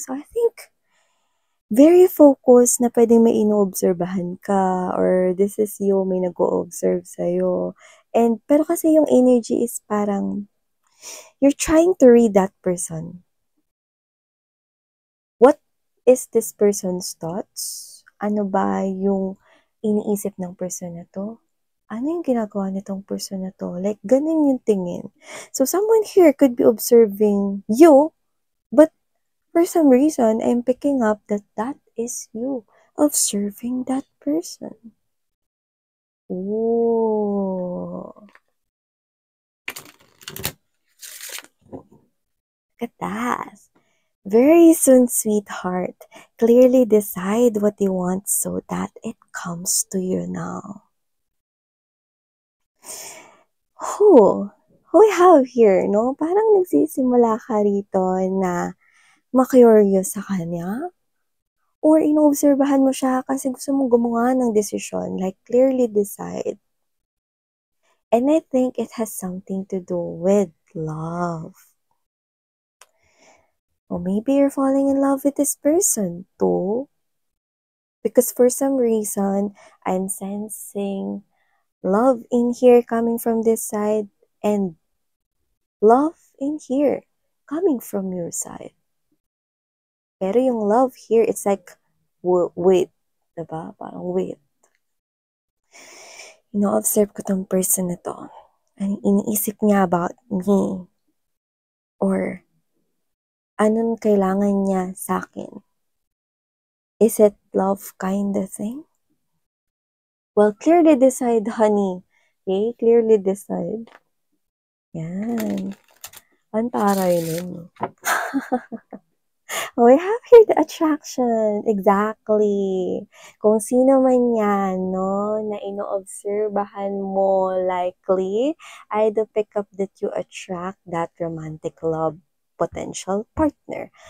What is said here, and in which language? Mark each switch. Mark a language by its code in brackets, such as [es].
[en] So I think very focused [tl] na puwedeng may inoobserbahan ka [en] or this is you, [tl] may nag-o-observe sa'yo. [en] And [tl] pero kasi yung [en] energy is parang you're trying to read that person. What is this person's thoughts? [tl] Ano ba yung iniisip ng person na 'to? Ano yung ginagawa nitong person na 'to? Like gano'n yung tingin. [en] So someone here could be observing you, but for some reason, I'm picking up that that is you observing that person. Ooh. Look at that. Very soon, sweetheart. Clearly decide what you want so that it comes to you now. Who? Who we have here, [tl] no? Parang nagsisimula ka rito na ma-curious sa kanya? Or inoobserbahan mo siya kasi gusto mong gumawa ng desisyon, [en] like clearly decide. And I think it has something to do with love. Or maybe you're falling in love with this person too. Because for some reason, I'm sensing love in here coming from this side and love in here coming from your side. [tl] Pero yung [en] love here, it's like, wait. [tl] Diba? Parang wait. Ino-observe ko tong person na to. Anong iniisip niya about me? Or anong kailangan niya sa akin? [en] Is it love kind of thing? Well, clearly decide, honey. Okay? Clearly decide. Yan. [tl] Ang taray nun. [en] Oh, we have here the attraction. Exactly. [tl] Kung sino man yan, no, na ino-obserbahan mo [en] likely, I do pick up that you attract that romantic love potential partner.